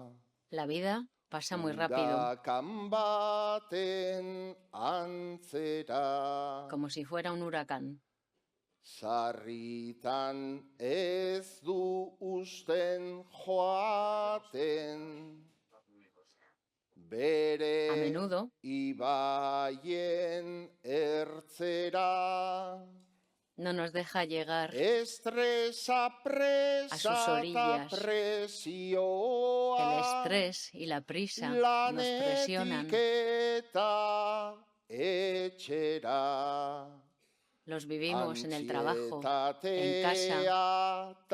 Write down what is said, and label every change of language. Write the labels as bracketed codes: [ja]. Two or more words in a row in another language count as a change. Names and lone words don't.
[es] La vida pasa muy rápido. [eu] Hurakan baten antzera. [es] Como si fuera un huracán. [eu] Sarritan ez du usten joaten. Bere [es] A menudo [eu] ibaien ertzera. [es] No nos deja llegar [eu] Estresa presa [es] a sus orillas. [eu] Presioa, [es] el estrés y la prisa nos presionan. [eu] Etxera, [es] los vivimos en el trabajo, en casa.